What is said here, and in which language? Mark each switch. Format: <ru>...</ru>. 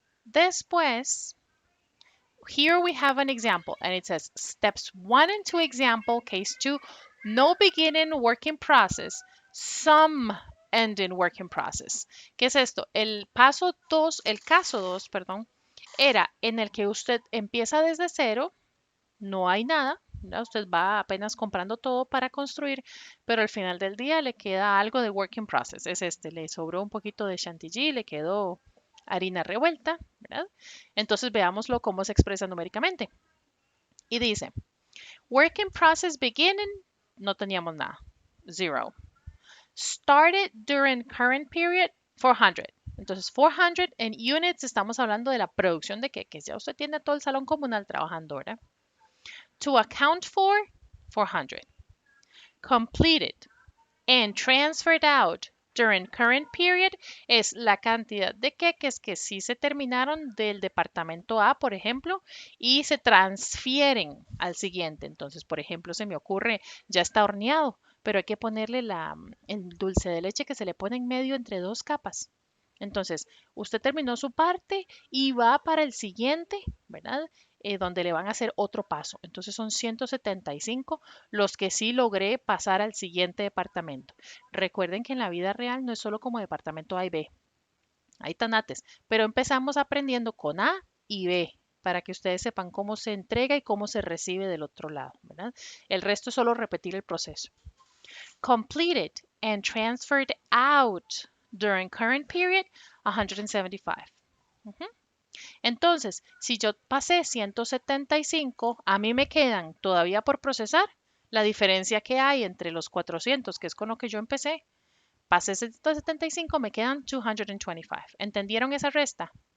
<es>Después,</es> <en>here we have an example and it says steps 1 and 2 example, case 2, no beginning working process. Some end in work in process.</en> <es>¿Qué es esto? El paso 2, el caso 2, perdón, era en el que usted empieza desde cero, no hay nada, ¿verdad? Usted va apenas comprando todo para construir, pero al final del día le queda algo de work in process. Es este, le sobró un poquito de chantilly, le quedó harina revuelta, ¿verdad? Entonces veámoslo cómo se expresa numéricamente. Y dice,</es> <en>work in process beginning,</en> <es>no teníamos nada, zero.</es> <en>Started during current period, 400.</en> <es>Entonces, 400 en units, estamos hablando de la producción de queques. Ya usted tiene todo el salón comunal trabajando, ¿verdad?</es> <en>To account for, 400. Completed and transferred out during current period</en> <es>es la cantidad de queques que sí se terminaron del departamento A, por ejemplo, y se transfieren al siguiente. Entonces, por ejemplo, se me ocurre, ya está horneado, pero hay que ponerle el dulce de leche que se le pone en medio entre dos capas. Entonces, usted terminó su parte y va para el siguiente, ¿verdad? Donde le van a hacer otro paso. Entonces son 175 los que sí logré pasar al siguiente departamento. Recuerden que en la vida real no es solo como departamento A y B, hay tanates, pero empezamos aprendiendo con A y B para que ustedes sepan cómo se entrega y cómo se recibe del otro lado, ¿verdad? El resto es solo repetir el proceso.</es> <en>Completed and transferred out during current period, 175. Ujú.</en> <es>Entonces, si yo pasé 175, a mí me quedan todavía por procesar la diferencia que hay entre los 400, que es con lo que yo empecé. Pasé 175, me quedan 225. ¿Entendieron esa resta?</es>